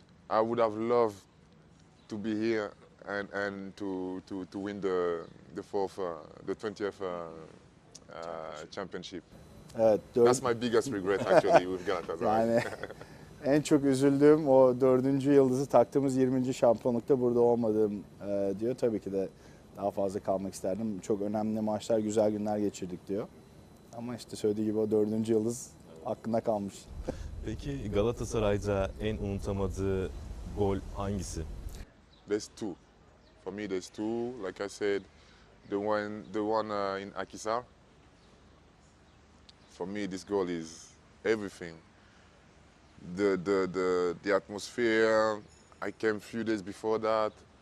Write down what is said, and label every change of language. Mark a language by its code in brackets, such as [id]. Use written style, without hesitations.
[en] I would have loved to be here and to win the 20th championship. [tr] Evet, [en] That's my biggest regret actually with Galatasaray. [tr] yani en çok üzüldüğüm o 4. yıldızı taktığımız 20. şampiyonlukta burada olmadığım diyor. Tabii ki de daha fazla kalmak isterdim. Çok önemli maçlar, güzel günler geçirdik diyor. Ama işte söylediği gibi o 4. yıldız aklında kalmış. Peki Galatasaray'da en unutamadığı gol hangisi? [en] There's two. For me, there's two. Like I said, the one in Akhisar. For me, this goal is everything. The atmosphere. I came a few days before that.